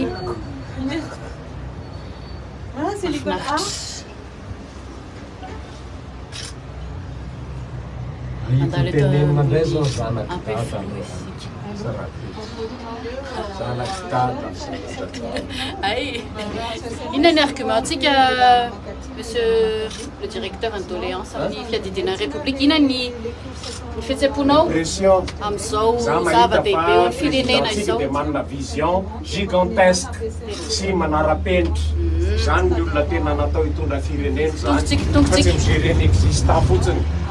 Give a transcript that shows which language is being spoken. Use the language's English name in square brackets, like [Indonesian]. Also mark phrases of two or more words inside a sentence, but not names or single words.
[Malagasy] Mandalo eto ay inona ny argumentsika [French] monsieur le directeur en doléance [Malagasy] amin'ny fiadidiana république, inona ny fihetsem-ponao amin'izao zava-dehibe eo amin'ny firenena izao? Dia manana [French] vision gigantesque [Malagasy] sy manara-penitra zany ny olona tena natao hitondra firenena zany fa tsy mijery ny exista fotsiny.